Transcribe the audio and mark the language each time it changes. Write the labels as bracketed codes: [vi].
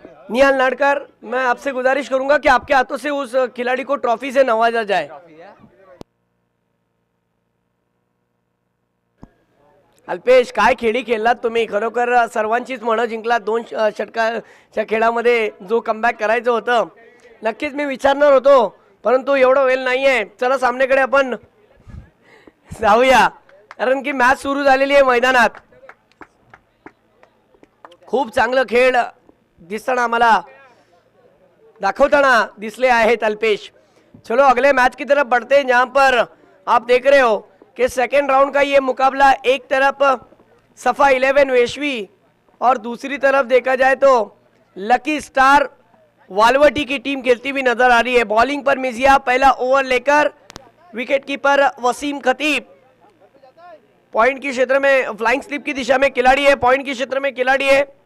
[hi] निहाल नाडकर, मैं आपसे गुजारिश करूंगा कि आपके हाथों से उस खिलाड़ी को ट्रॉफी से नवाजा जाए। [mr] अल्पेश, काय खेळी खेळलात तुम्ही, खरोखर सर्वांचीच मनं जिंकलात। 2 षटकाच्या खेळामध्ये जो कमबॅक करायचं होतं, नक्कीच मी विचारणार होतो, परंतु एवढं वेळ नाहीये। चला सामनेकडे आपण जाऊया, कारण की मॅच सुरू झालेली आहे मैदानात। खूप चांगलं खेळ दिसताना आम्हाला दाखवताना दिसले आहेत अल्पेश। [hi] चलो अगले मैच की तरफ बढ़ते हैं, जहां पर आप देख रहे हो कि सेकेंड राउंड का ये मुकाबला एक तरफ सफा 11 वेशवी और दूसरी तरफ देखा जाए तो लकी स्टार वालवटी की टीम खेलती हुई नजर आ रही है। बॉलिंग पर मिजिया पहला ओवर लेकर, विकेट कीपर वसीम खतीब पॉइंट की क्षेत्र में, फ्लाइंग स्लिप की दिशा में खिलाड़ी है, पॉइंट की क्षेत्र में खिलाड़ी है।